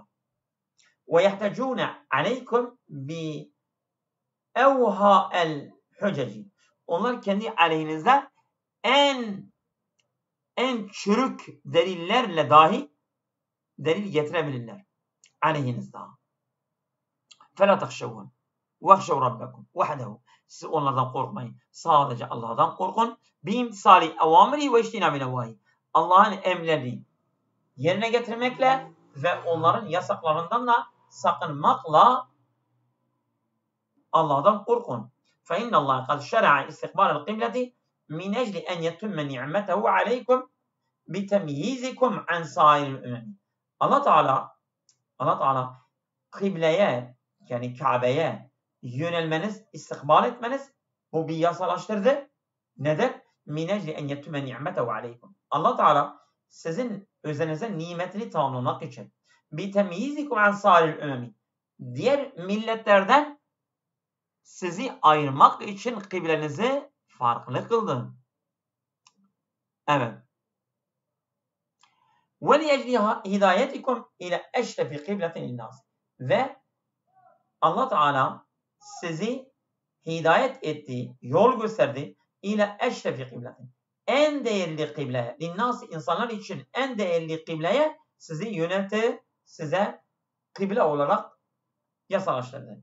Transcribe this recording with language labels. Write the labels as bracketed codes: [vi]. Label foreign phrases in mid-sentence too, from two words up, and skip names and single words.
[ar] وَيَحْتَجُّونَ عَلَيْكُمْ بِأَوْهَى الْحُجَجِ. [tr] Onlar kendi aleyhinizde en çürük delillerle dahi delil getirebilirler. Aleyhinizde. [ar] فَلَا تَخْشَوْهُمْ وَخْشَوْ رَبَّكُمْ وَحْدَهُ. [tr] Siz onlardan korkmayın. Sadece Allah'tan korkun. [ar] بِاِمْتِسَالِ اَوَامِرِهِ وَاِجْتِنَابِ نَوَاهِهِ. [tr] Allah'ın emirlerini yerine getirmekle ve onların yasaklarından da sakınmakla Allah'tan korkun. [ar] فَاِنَّ اللّٰهَ قَدْ شَرَعَ اِسْتِقْبَالَ الْقِبْلَةِ مِنْ اَجْلِ اَنْ يَتُمَّ نِعْمَتَهُ عَلَيْكُمْ بِتَمْيِيزِكُمْ عَنْ سَائِرِ الْاُمَمِ. [tr] Allah Teala kıbleye, yani Kabe'ye yönelmeniz, istikbal etmeniz, bu bir yasalaştırdı. Neden? [ar] مِنْ اَجْلِ اَنْ يَتُمَّ نِعْمَتَهُ عَلَيْكُمْ. [tr] Allah Teala sizin üzerinize nimetini tamamlamak için [ar] بِتَمْيِيزِكُمْ عَنْ سَائِرِ الْاُمَمِ. [tr] Diğer milletlerden sizi ayırmak için kıblenizi farklı kıldı. Evet. [ar] وَلِيَجْلِ هِدَايَتِكُمْ اِلَى اَشْرَفِ قِبْلَةٍ لِلنَّاسِ. [tr] Ve Allah Teala sizi hidayet etti, yol gösterdi. [ar] إلى أشرف قبلة. [tr] En değerli kıbleye, linnâs insanlar için en değerli kıbleye sizi yöneltti, size kıble olarak yasalaştırdı.